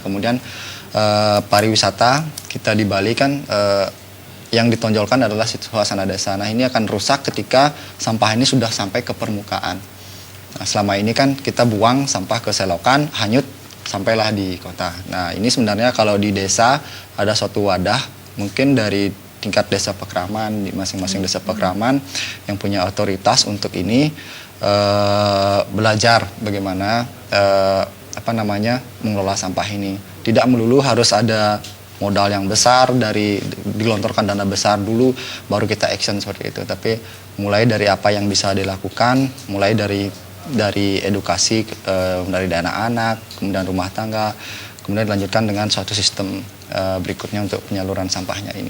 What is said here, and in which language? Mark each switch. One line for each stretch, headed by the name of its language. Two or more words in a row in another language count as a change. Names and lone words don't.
Indonesian: Kemudian pariwisata kita di Bali kan yang ditonjolkan adalah suasana desa. Nah, ini akan rusak ketika sampah ini sudah sampai ke permukaan. Nah, selama ini kan kita buang sampah ke selokan, hanyut, sampailah di kota. Nah, ini sebenarnya kalau di desa ada suatu wadah, mungkin dari tingkat desa Pekraman, di masing-masing desa Pekraman yang punya otoritas untuk ini, belajar bagaimana mengelola sampah ini. Tidak melulu harus ada modal yang besar, digelontorkan dana besar dulu baru kita action seperti itu, tapi mulai dari apa yang bisa dilakukan, mulai dari edukasi dari dana anak, kemudian rumah tangga, kemudian dilanjutkan dengan suatu sistem berikutnya untuk penyaluran sampahnya ini.